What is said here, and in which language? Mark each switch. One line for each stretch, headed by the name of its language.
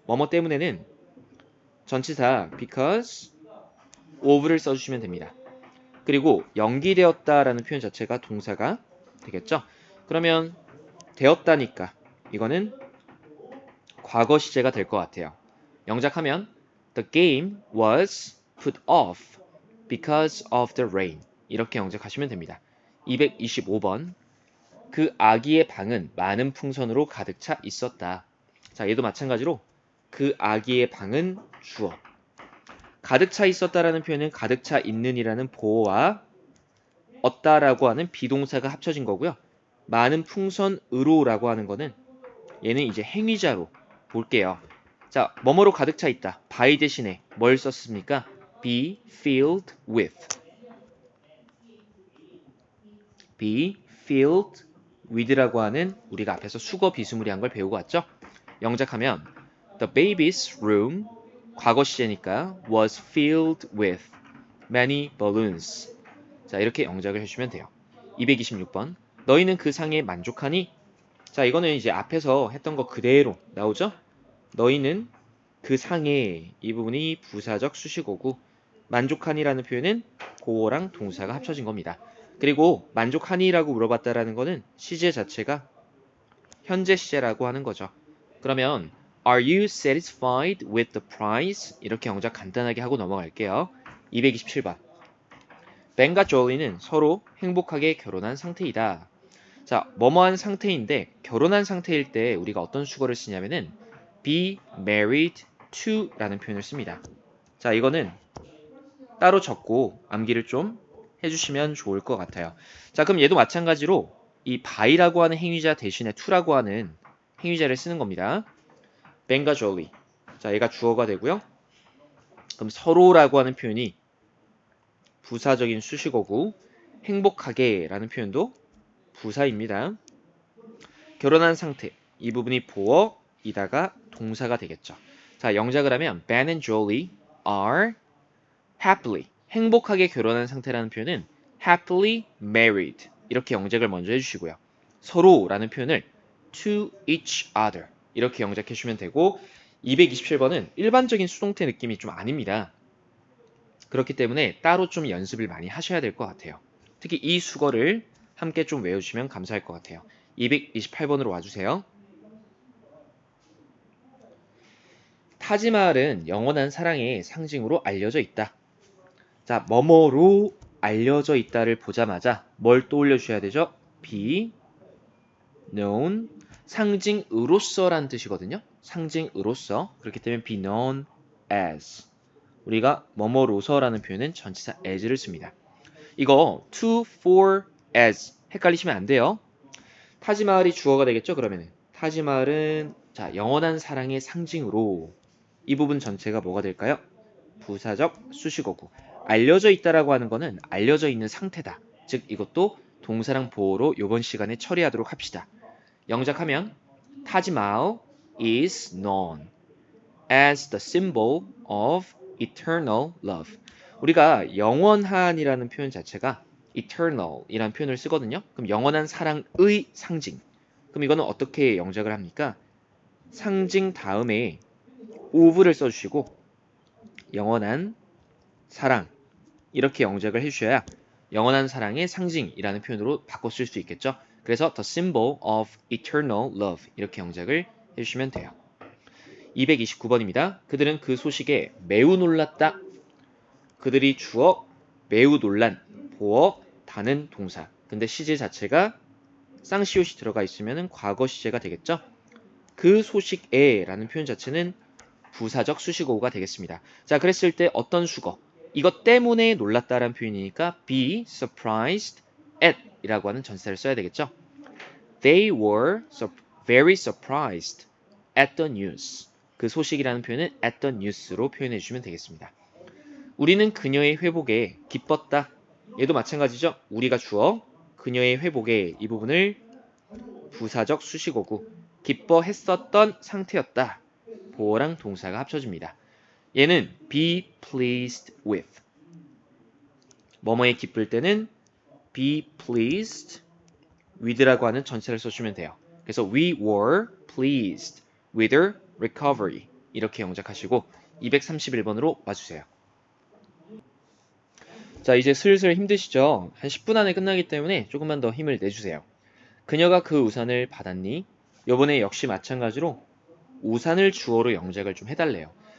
Korean: 뭐뭐 때문에는 전치사
English: because of
Korean: 를 써주시면 됩니다. 그리고 연기되었다라는 표현 자체가 동사가 되겠죠. 그러면 되었다니까 이거는 과거 시제가 될 것 같아요. 영작하면
English: The game was put off because of the rain.
Korean: 이렇게 영작하시면 됩니다. 225번. 그 아기의 방은 많은 풍선으로 가득 차 있었다. 자, 얘도 마찬가지로 그 아기의 방은 주어. 가득 차 있었다라는 표현은 가득 차 있는이라는 보어와 얻다라고 하는 비동사가 합쳐진 거고요. 많은 풍선으로라고 하는 거는 얘는 이제 행위자로 볼게요. 자, 뭐뭐로 가득 차 있다. by 대신에 뭘 썼습니까?
English: be filled with. be filled with
Korean: 라고 하는 우리가 앞에서 수거 비스무리한 걸 배우고 왔죠? 영작하면
English: The baby's room
Korean: 과거 시제니까
English: was filled with many balloons.
Korean: 자, 이렇게 영작을 해주시면 돼요. 226번. 너희는 그 상에 만족하니? 자, 이거는 이제 앞에서 했던 거 그대로 나오죠? 너희는 그 상에 이 부분이 부사적 수식어고 만족하니라는 표현은 고어랑 동사가 합쳐진 겁니다. 그리고 만족하니라고 물어봤다라는 거는 시제 자체가 현재 시제라고 하는 거죠. 그러면
English: Are you satisfied with the price?
Korean: 이렇게 영작 간단하게 하고 넘어갈게요. 227번. 벤과 조리는 서로 행복하게 결혼한 상태이다. 자, 뭐뭐한 상태인데 결혼한 상태일 때 우리가 어떤 수거를 쓰냐면은
English: be married to
Korean: 라는 표현을 씁니다. 자, 이거는 따로 적고 암기를 좀 해주시면 좋을 것 같아요. 자, 그럼 얘도 마찬가지로 이 by라고 하는 행위자 대신에 to라고 하는 행위자를 쓰는 겁니다. 벤과 조리. 자, 얘가 주어가 되고요. 그럼 서로라고 하는 표현이 부사적인 수식어고 행복하게 라는 표현도 부사입니다. 결혼한 상태. 이 부분이 보어이다가 동사가 되겠죠. 자, 영작을 하면
English: Ben and Jolie are happily.
Korean: 행복하게 결혼한 상태라는 표현은
English: happily married.
Korean: 이렇게 영작을 먼저 해주시고요. 서로라는 표현을
English: to each other.
Korean: 이렇게 영작해 주시면 되고 227번은 일반적인 수동태 느낌이 좀 아닙니다. 그렇기 때문에 따로 좀 연습을 많이 하셔야 될 것 같아요. 특히 이 수거를 함께 좀 외워주시면 감사할 것 같아요. 228번으로 와주세요. 타지마할은 영원한 사랑의 상징으로 알려져 있다. 자, 뭐뭐로 알려져 있다를 보자마자 뭘 떠올려 주셔야 되죠?
English: be known,
Korean: 상징으로서란 뜻이거든요. 상징으로서. 그렇기 때문에
English: be known as.
Korean: 우리가 뭐뭐로서라는 표현은 전치사 as를 씁니다. 이거 to, for, as 헷갈리시면 안 돼요. 타지마할이 주어가 되겠죠? 그러면은 타지마할은 자, 영원한 사랑의 상징으로 이 부분 전체가 뭐가 될까요? 부사적 수식어고 알려져 있다라고 하는 거는 알려져 있는 상태다. 즉 이것도 동사랑 보어로 이번 시간에 처리하도록 합시다. 영작하면
English: 타지마할 is known as the symbol of eternal love.
Korean: 우리가 영원한이라는 표현 자체가 eternal이라는 표현을 쓰거든요. 그럼 영원한 사랑의 상징. 그럼 이거는 어떻게 영작을 합니까? 상징 다음에 of를 써주시고 영원한 사랑 이렇게 영작을 해주셔야 영원한 사랑의 상징이라는 표현으로 바꿔 쓸 수 있겠죠. 그래서
English: the symbol of eternal love
Korean: 이렇게 영작을 해주시면 돼요. 229번입니다. 그들은 그 소식에 매우 놀랐다. 그들이 주어 매우 놀란 보어 다는 동사. 근데 시제 자체가 쌍시옷이 들어가 있으면 과거 시제가 되겠죠. 그 소식에 라는 표현 자체는 부사적 수식어가 되겠습니다. 자, 그랬을 때 어떤 수거? 이것 때문에 놀랐다라는 표현이니까
English: be surprised at
Korean: 이라고 하는 전치사를 써야 되겠죠.
English: They were very surprised at the news.
Korean: 그 소식이라는 표현은 at the news로 표현해 주시면 되겠습니다. 우리는 그녀의 회복에 기뻤다. 얘도 마찬가지죠. 우리가 주어 그녀의 회복에 이 부분을 부사적 수식어고 기뻐했었던 상태였다. 보어랑 동사가 합쳐집니다. 얘는
English: be pleased with.
Korean: 뭐뭐에 기쁠 때는
English: be pleased with
Korean: 라고 하는 전치사를 써주면 돼요. 그래서
English: we were pleased with her recovery.
Korean: 이렇게 영작하시고 231번으로 와주세요. 자, 이제 슬슬 힘드시죠? 한 10분 안에 끝나기 때문에 조금만 더 힘을 내주세요. 그녀가 그 우산을 받았니? 요번에 역시 마찬가지로 우산을 주어로 영작을 좀 해달래요.